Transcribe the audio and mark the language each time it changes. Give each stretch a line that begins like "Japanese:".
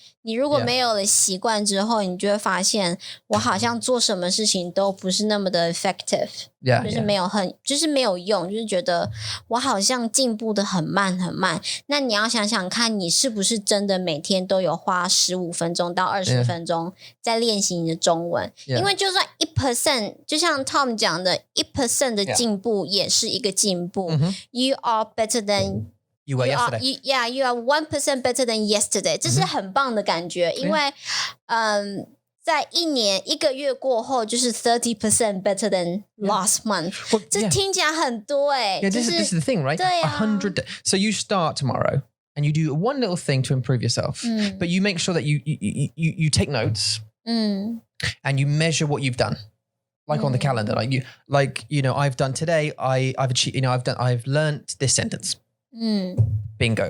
Chinese: 你如果没有了习惯之后，你就会发现我好像做什么事情都不是那么的 effective， 就是没有就是没有用，就是觉得我好像进步的很慢很慢。那你要想想看，你是不是真的每天都有花15分钟到20分钟在练习你的中文？因为就算1%，就像 Tom 讲的1% 的进步也是一个进步。
English: You are better than。You were yesterday. You are 1% better than yesterday.
Chinese: 这是很棒的感觉，因为在1个月过后，就是
English: 30% better than last month.
Chinese: 这听起来很多
English: this is the thing, right?
Chinese: 对啊
English: 100. So you start tomorrow and you do one little thing to improve yourself, but you make sure that you take notes and you measure what you've done. Like on the calendar, I've done today. I've achieved. I've learned this sentence. Bingo.